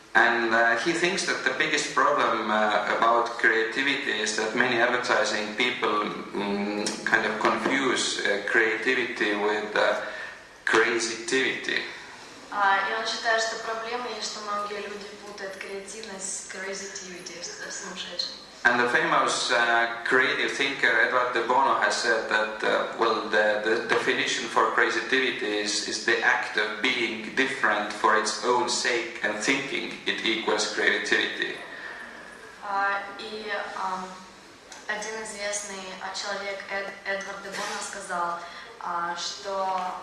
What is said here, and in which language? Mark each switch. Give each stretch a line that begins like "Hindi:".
English: And he thinks that the biggest problem about creativity is that many advertising people kind of confuse creativity with crazy-tivity.
Russian: И он считает, что проблема есть, что многие люди путают креативность с crazy-tivity, что сумасшедшим.
English: And the famous creative thinker Edward de Bono has said that, well, the definition for creativity is the act of being different for its own sake and thinking it equals creativity.
Russian: И один известный человек, Эдвард де Боно, сказал, что...